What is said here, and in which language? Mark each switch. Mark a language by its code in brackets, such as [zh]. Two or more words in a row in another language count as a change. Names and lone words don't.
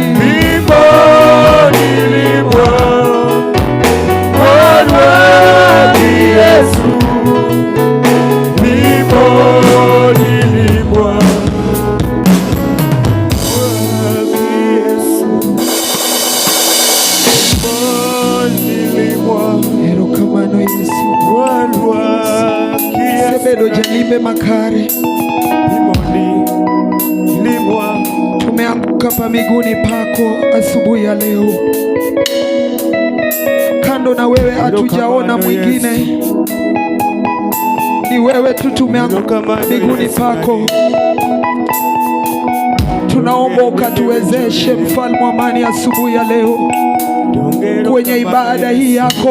[luo] Bimo dilimwa Yesu Bimo dilimwa Yesu Bimo dilimwa erokamano Yesu sebedo jalime makare [sw] tumeanguka pa miguuni pako asubuhi ya leo. Kando na wewe hatujaona mwingine, ni wewe tu. Tumeanguka miguuni pako, tunaomba ukatuwezeshe mfalme wa amani asubuhi ya leo kwenye ibada hii yako.